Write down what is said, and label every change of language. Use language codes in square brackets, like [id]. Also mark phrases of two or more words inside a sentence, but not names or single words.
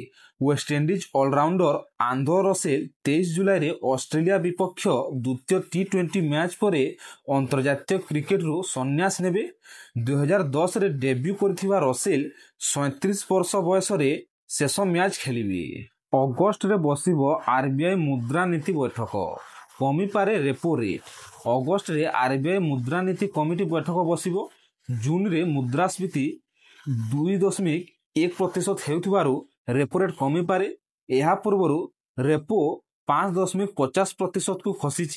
[or] ୱେଷ୍ଟଇଣ୍ଡିଜ ଅଲରାଉଣ୍ଡର ଆନ୍ଧ୍ର ରସେଲ 23 ଜୁଲାଇ ରେ ଅଷ୍ଟ୍ରେଲିଆ ବିପକ୍ଷ ଦ୍ୱିତୀୟ ଟି20 ମ୍ୟାଚ ପରେ ଅନ୍ତର୍ଜାତୀୟ କ୍ରିକେଟ ରୁ ସନ୍ନ୍ୟାସ ନେବେ। 2010 ରେ ଡେବ୍ୟୁ କରିଥିବା ରସେଲ 37 ବର୍ଷ ବୟସ ରେ ଶେଷ ମ୍ୟାଚ ଖେଳିବେ। ଅଗଷ୍ଟ ରେ ବସିବ ଆରବିଆଇ ମୁଦ୍ରା ନୀତି ବୈଠକ। କମିପାରେ ରେପୋ ରେଟ୍। ଅଗଷ୍ଟରେ ଆର୍ବିଆଇ ମୁଦ୍ରାନୀତି କମିଟି ବୈଠକ ବସିବ। ଜୁନରେ ମୁଦ୍ରାସ୍ଫୀତି 2.1% ହେଉଥିବାରୁ ରେପୋ ରେଟ୍ କମିପାରେ। ଏହା ପୂର୍ବରୁ ରେପୋ 5.50%କୁ ଖସିଛି।